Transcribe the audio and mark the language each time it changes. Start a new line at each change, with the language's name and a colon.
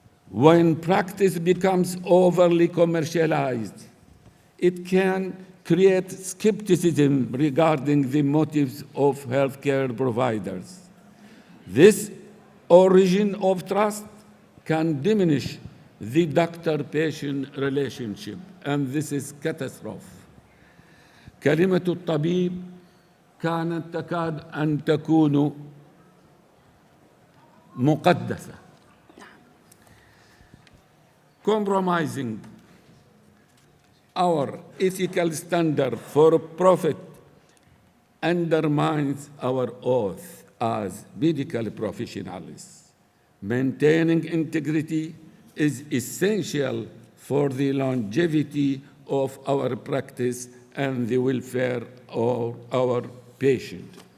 English: When practice becomes overly commercialized, it can create skepticism regarding the motives of healthcare providers. This origin of trust can diminish the doctor-patient relationship, and this is catastrophe.
Arabic: كلمة الطبيب كانت تكاد أن تكون مقدسة.
English: Compromising our ethical standard for profit undermines our oath as medical professionals. Maintaining integrity is essential for the longevity of our practice and the welfare of our patient.